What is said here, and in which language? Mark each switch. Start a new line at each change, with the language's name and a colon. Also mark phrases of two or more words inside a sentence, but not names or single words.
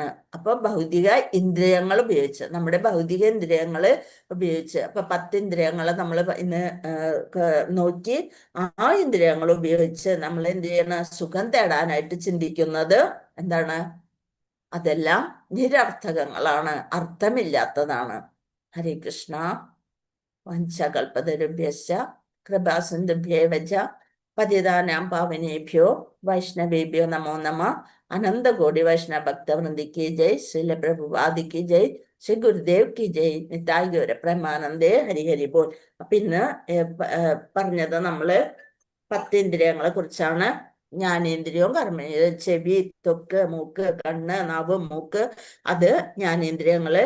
Malayalam: അപ്പൊ ഭൗതിക ഇന്ദ്രിയങ്ങൾ ഉപയോഗിച്ച് നമ്മുടെ ഭൗതിക ഇന്ദ്രിയങ്ങൾ ഉപയോഗിച്ച് അപ്പൊ 10 ഇന്ദ്രിയങ്ങളെ നമ്മൾ ഇന്ന് നോക്കി, ആ ഇന്ദ്രിയങ്ങൾ ഉപയോഗിച്ച് നമ്മൾ എന്ത് ചെയ്യണം, സുഖം തേടാനായിട്ട് ചിന്തിക്കുന്നത് എന്താണ്, അതെല്ലാം നിരർത്ഥകങ്ങളാണ്, അർത്ഥമില്ലാത്തതാണ്.
Sanskrit: ഹരേ കൃഷ്ണ. വഞ്ചകൽപതരുഭ്യശ്ച കൃപാസിന്ധുഭ്യേവ ച പതിതാനാം പാവനേഭ്യോ വൈഷ്ണവേഭ്യോ നമോ നമഃ.
Hindi: अनंतकोटि वैष्णव भक्तवृंदि की जय। श्रील प्रभुपादि की जय. श्री गुरुदेव की जय। निताई गौर प्रेमानंदे। हरि हरि बोल.
Malayalam: അപ്പൊ ഇന്ന് പറഞ്ഞത് നമ്മള് 10 ഇന്ദ്രിയങ്ങളെ കുറിച്ചാണ്. ജ്ഞാനേന്ദ്രിയവും കർമ്മേന്ദ്രിയം, ചെവി, ത്വക്ക്, മൂക്ക്, കണ്ണ്, നാവ്, മൂക്ക്, അത് ജ്ഞാനേന്ദ്രിയങ്ങള്.